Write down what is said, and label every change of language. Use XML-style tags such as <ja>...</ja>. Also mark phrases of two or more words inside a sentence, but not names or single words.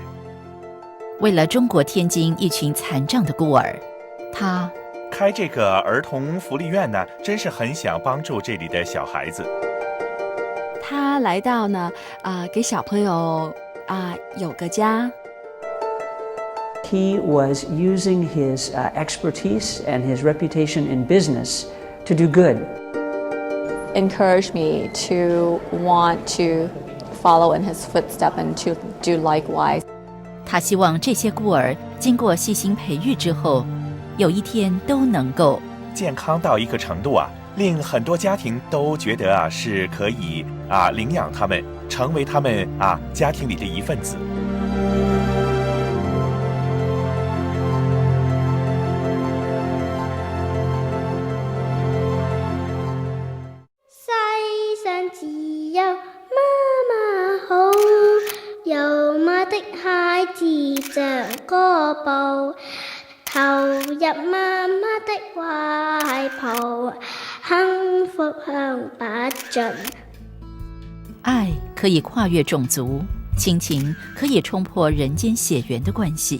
<zh>为了中国天津一群残障的孤儿，他开这个儿童福利院呢，真是很想帮助这里的小孩子。他来到呢，给小朋友有个家。</zh> <en>He was using his expertise and his reputation in business to do good. Encouraged me to want to follow in his footsteps and to do likewise.</en> <zh>他希望这些孤儿经过细心培育之后，有一天都能够健康到一个程度令很多家庭都觉得是可以领养他们，成为他们家庭里的一份子。世上只有媽媽好，有媽的孩子像歌步，投入媽媽的懷抱，幸福享不盡。愛可以跨越種族，親情可以衝破人間血緣的關係。</zh>